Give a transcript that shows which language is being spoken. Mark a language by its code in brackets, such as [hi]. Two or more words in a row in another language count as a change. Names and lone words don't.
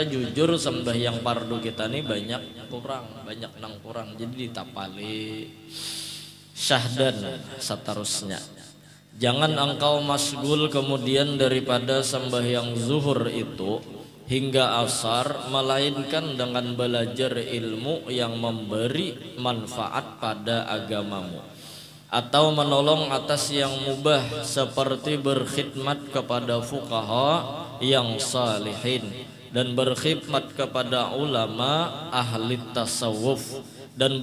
[ms] jujur sembahyang fardu kita nih banyak kurang jadi ditapali syahdan seterusnya jangan engkau masgul kemudian daripada sembahyang zuhur itu hingga asar melainkan dengan belajar ilmu yang memberi manfaat pada agamamu atau menolong atas yang mubah seperti berkhidmat kepada fuqaha yang salihin dan berkhidmat kepada ulama ahli tasawuf dan